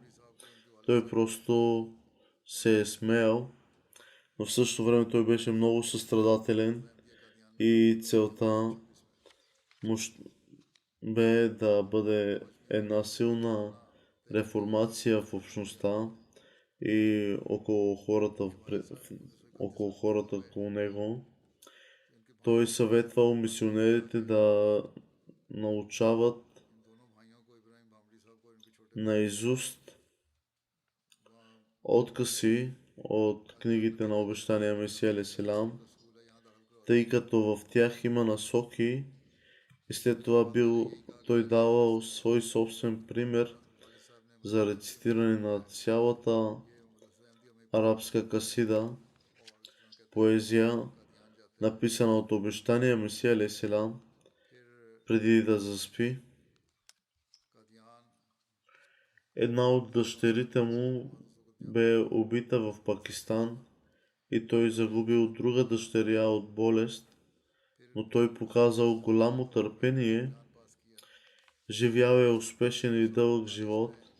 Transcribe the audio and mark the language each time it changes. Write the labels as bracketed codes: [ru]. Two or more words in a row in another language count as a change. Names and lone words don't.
[bg] Той просто се е смеял, но в същото време той беше много състрадателен и целта му бе да бъде една силна реформация в общността и около хората около него. Той съветвал мисионерите да научават наизуст откъси от книгите на обещания [ar] Месия عليه السلام, [bg] тъй като в тях има насоки и след това той давал свой собствен пример за рецитиране на цялата арабска касида, поезия, написана от обещания Месия [ar] عليه السلام, [bg] преди да заспи. Една от дъщерите му бе убита в Пакистан и той загубил друга дъщеря от болест, но той показал голямо търпение, живял е успешен и дълъг живот.